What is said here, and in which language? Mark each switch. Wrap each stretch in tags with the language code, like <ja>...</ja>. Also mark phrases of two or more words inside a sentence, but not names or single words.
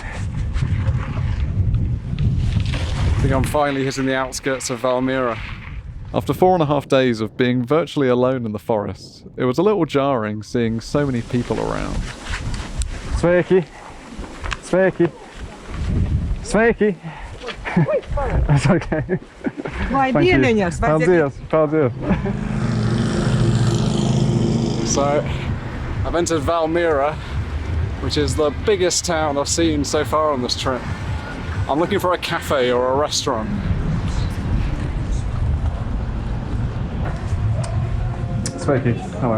<en>I think I'm finally hitting the outskirts of Valmiera. After 4.5 days of being virtually alone in the forest, it was a little jarring seeing so many people around.</en> <lv>Sveiki! Sveiki! Sveiki!</lv> <en>That's okay.</en> <lv>Vai</lv> <en>Thank you.</en> <lv>dieniņas, vai Paldies, paldies.</lv> <en>So, I've entered Valmiera, which is the biggest town I've seen so far on this trip. I'm looking for a cafe or a restaurant.</en> <lv>Sveiki, hello.</lv>